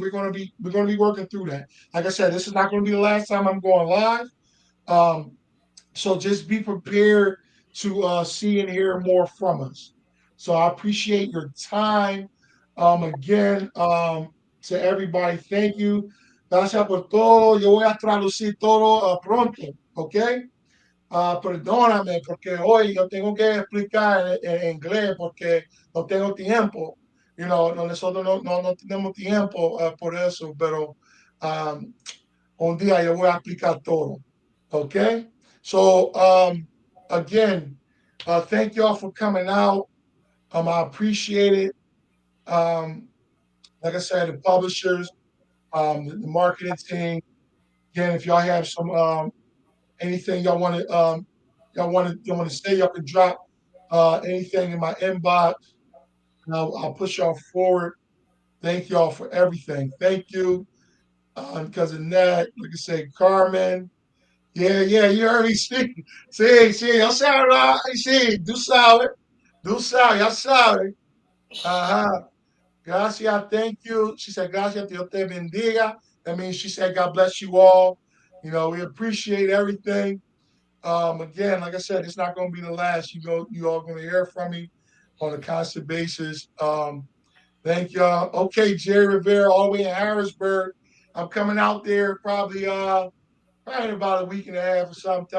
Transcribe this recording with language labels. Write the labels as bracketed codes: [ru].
[en] We're gonna be working through that. Like I said, this is not gonna be the last time I'm going live. Um, so just be prepared to see and hear more from us. So I appreciate your time. Again, to everybody, thank you. [es] Gracias por todo. Yo voy a traducir todo pronto, ¿ok? Perdóname porque hoy yo tengo que explicar en inglés porque no tengo tiempo. Nosotros no tenemos tiempo por eso, pero um, un día yo voy a explicar todo. [en] Okay? So, again, thank y'all for coming out. I appreciate it. Um, like I said, the publishers, the marketing team. Again, if y'all have some anything y'all want to say, y'all can drop anything in my inbox. And I'll push y'all forward. Thank y'all for everything. Thank you, because of that, like I say, Carmen. Yeah, yeah, you heard me speak. [es] Sí, yo sabe, sí, tú sabes, ya sabes. Ajá. Gracias, [en] thank you. She said, [es] gracias, Dios te bendiga. [en] That means she said, God bless you all. We appreciate everything. Again, like I said, it's not going to be the last. You all going to hear from me on a constant basis. Thank y'all. Okay, Jerry Rivera, all the way in Harrisburg. I'm coming out there probably in about a week and a half or something.